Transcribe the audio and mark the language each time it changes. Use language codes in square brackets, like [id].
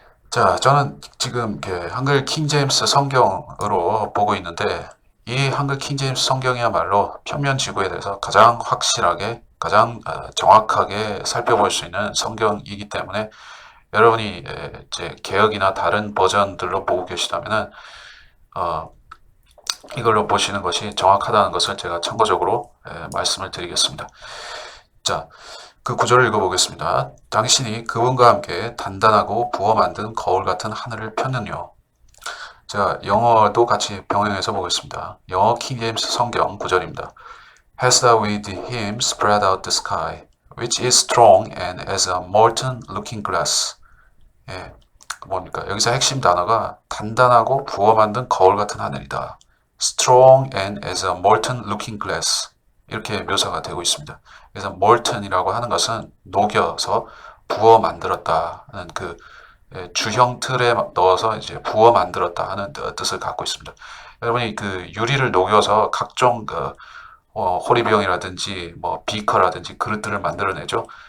[ko] 자, 저는 지금 한글 킹제임스 성경으로 보고 있는데 이 한글 킹제임스 성경이야말로 평면 지구에 대해서 가장 확실하게, 가장 정확하게 살펴볼 수 있는 성경이기 때문에 여러분이 이제 개역이나 다른 버전들로 보고 계시다면은 이걸로 보시는 것이 정확하다는 것을 제가 참고적으로 말씀을 드리겠습니다. 자, 그 구절을 읽어보겠습니다. 당신이 그분과 함께 단단하고 부어 만든 거울 같은 하늘을 폈느뇨. 자, 영어도 같이 병행해서 보겠습니다. 영어 킹제임스 성경 9절입니다. [en] Has thou with him spread out the sky, which is strong and as a molten looking glass. [ko] 예, 뭡니까? 여기서 핵심 단어가 단단하고 부어 만든 거울 같은 하늘이다. [en] Strong and as a molten looking glass. [ko] 이렇게 묘사가 되고 있습니다. 그래서 molten이라고 하는 것은 녹여서 부어 만들었다는 그 주형 틀에 넣어서 이제 부어 만들었다 하는 뜻을 갖고 있습니다. 여러분이 그 유리를 녹여서 각종 그 호리병이라든지 뭐 비커라든지 그릇들을 만들어내죠.